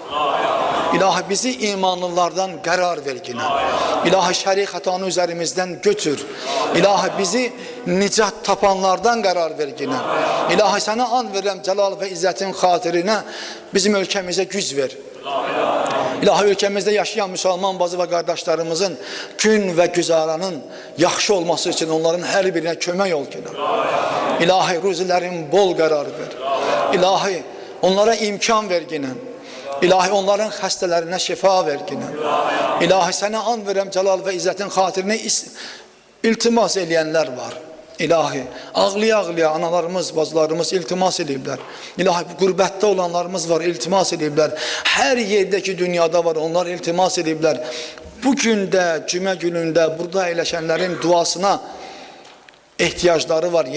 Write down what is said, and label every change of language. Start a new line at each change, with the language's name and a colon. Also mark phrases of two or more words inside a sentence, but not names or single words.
Azerbaijani: İlahi bizi imanlılardan qərar ver yine. İlahi şəri xətanı üzerimizdən götür. İlahi bizi nicat tapanlardan qərar ver yine. İlahi sənə and verirəm Cəlal və İzzətin xatirinə bizim ölkəmizə güc ver.
Turkish: İlahi ülkemizde yaşayan Müslüman bazı ve kardeşlerimizin gün ve güzaranın yaxşı olması için onların her birine kömək ol ki.
Azerbaijani: İlahi ruzilerin bol karar ver. İlahi onlara imkan ver yine. İlahi onların xəstələrine şifa ver yine. İlahi sənə and verəm Cəlal ve İzzətin xatirinə iltimas eləyənlər var. İlahi, ağlaya-ağlaya analarımız, bacılarımız iltimas ediblər. İlahi, qürbətdə olanlarımız var, iltimas ediblər. Hər yerdəki dünyada var, onlar iltimas ediblər. Bugün də, cümə günündə burada əyləşənlərin duasına ehtiyacları var.